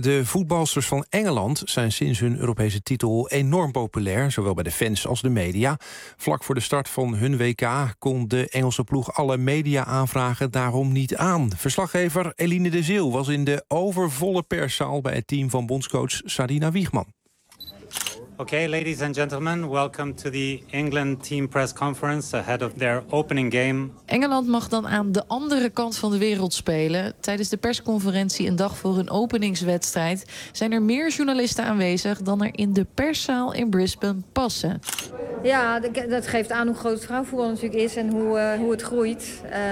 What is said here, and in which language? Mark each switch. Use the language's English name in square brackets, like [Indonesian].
[Dutch] De voetbalsters van Engeland zijn sinds hun Europese titel enorm populair, zowel bij de fans als de media. Vlak voor de start van hun WK kon de Engelse ploeg alle media-aanvragen daarom niet aan. Verslaggever Eline de Zeeuw was in de overvolle perszaal bij het team van bondscoach Sarina Wiegman. [English] Okay, ladies and gentlemen, welcome to the England team press conference ahead of their opening game. [Dutch] Engeland mag dan aan de andere kant van de wereld spelen. Tijdens de persconferentie een dag voor hun openingswedstrijd zijn er meer journalisten aanwezig dan er in de perszaal in Brisbane passen. Ja, dat geeft aan hoe groot vrouwenvoetbal natuurlijk is en hoe het groeit.